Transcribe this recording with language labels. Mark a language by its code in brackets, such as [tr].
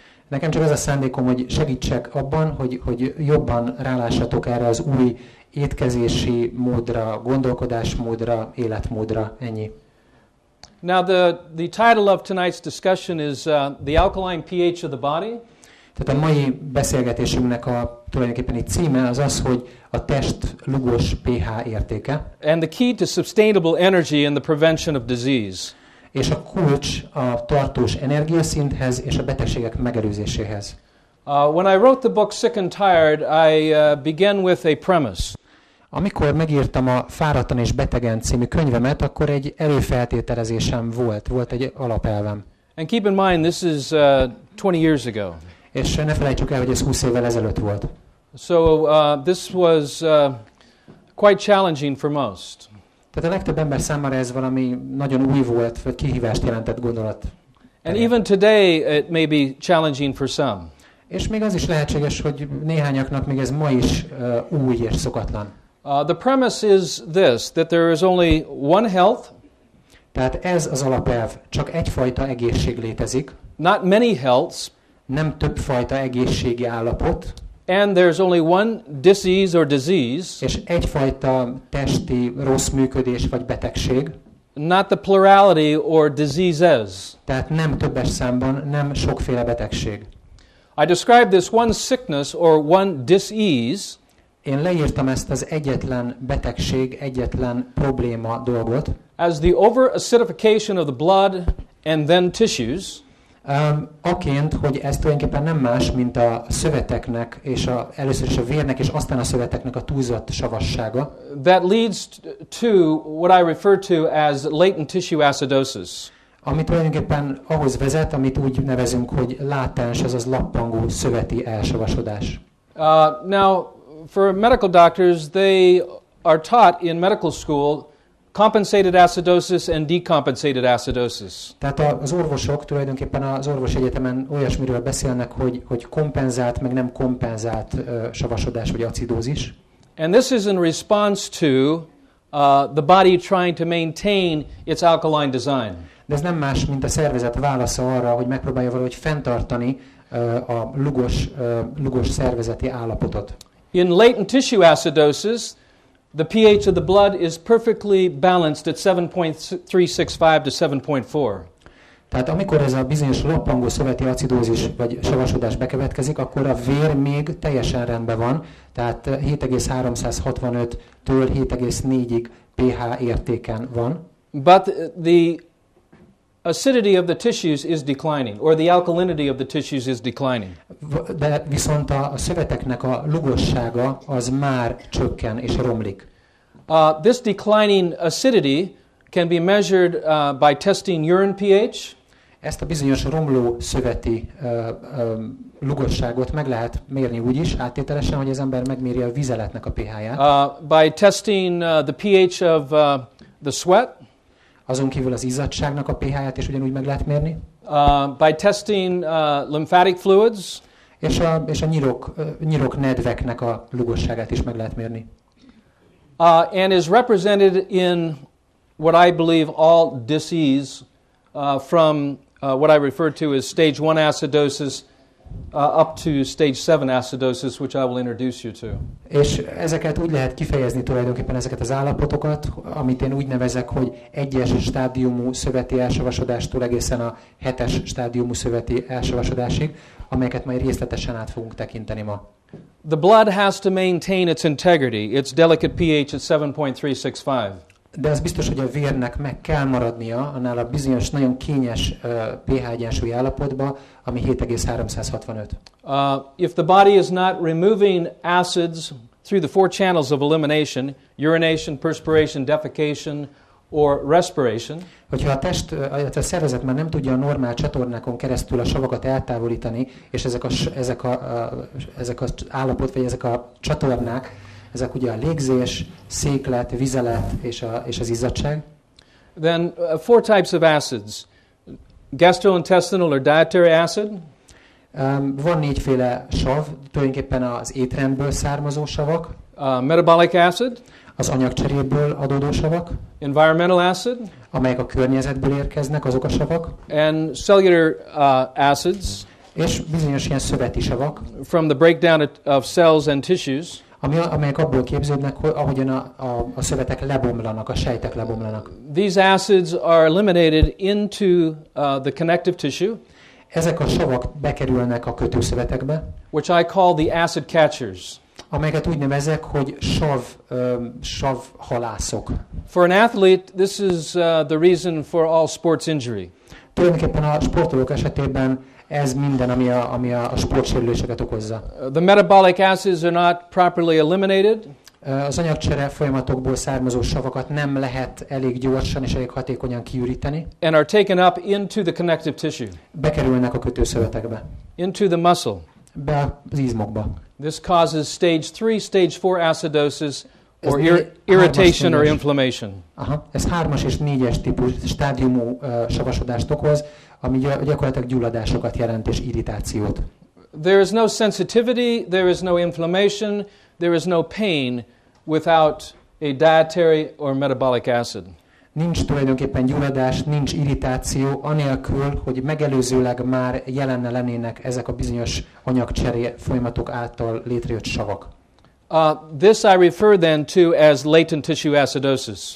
[hu] Nekem csak az a szándékom, hogy segítsek abban, hogy jobban rálássatok erre az új étkezési módra, gondolkodásmódra, életmódra, ennyi. [en] Now the title of tonight's discussion is the alkaline pH of the body. [hu] Tehát a mai beszélgetésünknek tulajdonképpen egy címe az az, hogy a test lugos pH értéke. [en] And the key to sustainable energy and the prevention of disease. [hu] És a kulcs a tartós energiaszinthez és a betegségek megelőzéséhez. [en] When I wrote the book Sick and Tired, I began with a premise. [hu] Amikor megírtam a Fáradtan és betegen című könyvemet, akkor egy előfeltételezésem volt egy alapelvem. [en] And keep in mind, this is 20 years ago. [hu] És ne felejtsük el, hogy ez 20 évvel ezelőtt volt. [en] So this was quite challenging for most. [hu] Tehát a legtöbb ember számára ez valami nagyon új volt, vagy kihívást jelentett gondolat. [en] And even today it may be challenging for some. [hu] És még az is lehetséges, hogy néhányaknak még ez ma is új és szokatlan. [en] The premise is this, that there is only one health. [hu] Tehát ez az alapelv, csak egyfajta egészség létezik. [en] Not many healths. [hu] Nem többfajta egészségi állapot. [en] And there's only one disease or disease. [hu] És egyfajta testi rossz működés vagy betegség. [en] Not the plurality or diseases. [hu] Tehát nem többes számban, nem sokféle betegség. [en] I describe this one sickness or one disease. [hu] Én leírtam ezt az egyetlen betegség, egyetlen probléma dolgot. [en] As the over-acidification of the blood and then tissues. [hu] Aként, hogy ez tulajdonképpen nem más, mint a szöveteknek, és először is a vérnek, és aztán a szöveteknek a túlzott savassága. [en] That leads to what I refer to as latent tissue acidosis. [hu] Ami tulajdonképpen ahhoz vezet, amit úgy nevezünk, hogy látens, azaz lappangó szöveti elsavasodás. [en] Now, for medical doctors, they are taught in medical school compensated acidosis and decompensated acidosis. [hu] Tehát az orvosok tulajdonképpen az orvosegyetemen olyasmiről beszélnek, hogy kompenzált, meg nem kompenzált savasodás vagy acidózis. [en] And this is in response to the body trying to maintain its alkaline design. [hu] De ez nem más, mint a szervezet válasza arra, hogy megpróbálja valahogy fenntartani a lugos szervezeti állapotot. [en] In latent tissue acidosis, the pH of the blood is perfectly balanced at 7.365 to 7.4. [hu] Tehát amikor ez a bizonyos lappangó szöveti acidózis vagy savasodás bekövetkezik, akkor a vér még teljesen rendben van, tehát 7,365-től 7,4-ig pH értéken van. [en] But the acidity of the tissues is declining, or the alkalinity of the tissues is declining. [hu] De viszont a szöveteknek a lugossága az már csökken és romlik. [en] This declining acidity can be measured by testing urine pH. [hu] Ezt a bizonyos romló szöveti lugosságot meg lehet mérni úgy is, áttételesen, hogy az ember megméri a vizeletnek a pH-ját. [en] By testing the pH of the sweat. [hu] Azon kívül az izzadságnak a pH-ját is ugyanúgy meg lehet mérni. [en] By testing lymphatic fluids. [hu] És a nyirok nedveknek a lugosságát is meg lehet mérni. [en] And is represented in what I believe all disease from what I refer to as stage 1 acidosis up to stage 7 acidosis, which I will introduce you to. [hu] És ezeket úgy lehet kifejezni tulajdonképpen ezeket az állapotokat, amit én úgy nevezek, hogy 1-es stádiumú szöveti elsavasodástól egészen a 7-es stádiumú szöveti elsavasodásig, amelyeket majd részletesen át fogunk tekinteni ma. [en] The blood has to maintain its integrity, its delicate pH at 7.365. [hu] De az biztos, hogy a vérnek meg kell maradnia annál a bizonyos, nagyon kényes pH egyensúly állapotba, ami 7,365. [en] If the body is not removing acids through the 4 channels of elimination, urination, perspiration, defecation, or respiration, [hu] hogyha a test, a szervezet már nem tudja a normál csatornákon keresztül a savakat eltávolítani, és ezek az állapot, vagy ezek a csatornák, ezek ugye a légzés, széklet, vizelet és az izzadság. [en] Then 4 types of acids. Gastrointestinal or dietary acid. [hu] Van 4 féle sav, tulajdonképpen az étrendből származó savak. [en] Metabolic acid. [hu] Az anyagcseréből adódó savak. [en] Environmental acid. [hu] Amelyek a környezetből érkeznek, azok a savak. [en] And cellular acids. [hu] És bizonyos ilyen szöveti savak. [en] From the breakdown of cells and tissues. [hu] Amelyek abból képződnek, hogy ahogyan a szövetek lebomlanak, a sejtek lebomlanak. [en] These acids are eliminated into the connective tissue. [hu] Ezek a savak bekerülnek a kötőszövetekbe. [en] Which I call the acid catchers. [hu] Amelyeket úgy nevezek, hogy savhalászok. [en] For an athlete, this is the reason for all sports injury. [hu] Tulajdonképpen a sportolók esetében ez minden, ami a sportsérüléseket okozza. [en] The metabolic acids are not properly eliminated. [hu] Az anyagcsere folyamatokból származó savakat nem lehet elég gyorsan és elég hatékonyan kiüríteni. [en] And are taken up into the connective tissue. [hu] Bekerülnek a kötőszövetekbe. [en] Into the muscle. [hu] Be az izmokba. [en] This causes stage 3, stage 4 acidosis or irritation or inflammation. [hu] Ez 3-as és 4-es típus stádiumú savasodást okoz, ami gyakorlatilag gyulladásokat jelent és irritációt. [en] There is no sensitivity, there is no inflammation, there is no pain without a dietary or metabolic acid. [hu] Nincs tulajdonképpen gyulladás, nincs irritáció, anélkül, hogy megelőzőleg már jelenne lennének ezek a bizonyos anyagcseré folyamatok által létrejött savak. [en] This I refer then to as latent tissue acidosis.